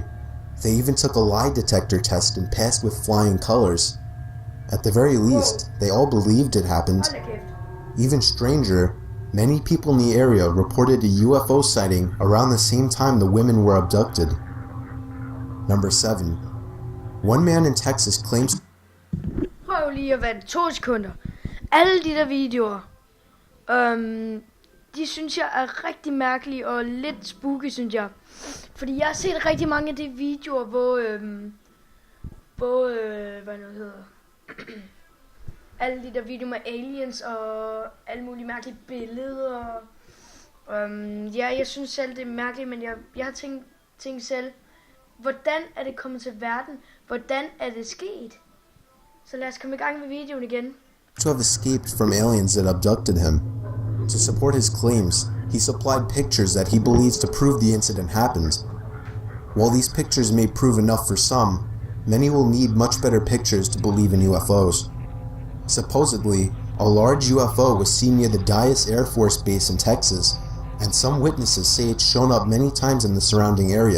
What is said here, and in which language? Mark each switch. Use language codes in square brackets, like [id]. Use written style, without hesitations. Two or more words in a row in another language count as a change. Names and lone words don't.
[en] They even took a lie detector test and passed with flying colors. At the very least, they all believed it happened. Even stranger, many people in the area reported a UFO sighting around the same time the women were abducted. Number 7. One man in Texas claims... [da] Prøv lige at vente 2 sekunder. Alle de der videoer, de synes jeg er rigtig mærkelige og lidt spooky, synes jeg. Fordi jeg har set rigtig mange af de videoer, hvor hvad nu hedder, alle de der videoer med aliens og alle mulige mærkelige billeder. Ja, jeg synes selv det er mærkeligt, men jeg har tænkt selv, hvordan er det kommet til verden? Hvordan er det sket? Så lad os komme i gang med videoen igen. [en] To have escaped from aliens that abducted him. To support his claims, he supplied pictures that he believes to prove the incident happened. While these pictures may prove enough for some, many will need much better pictures to believe in UFOs. Supposedly, a large UFO was seen near the Dallas Air Force Base in Texas, and some witnesses say it's shown up many times in the surrounding area.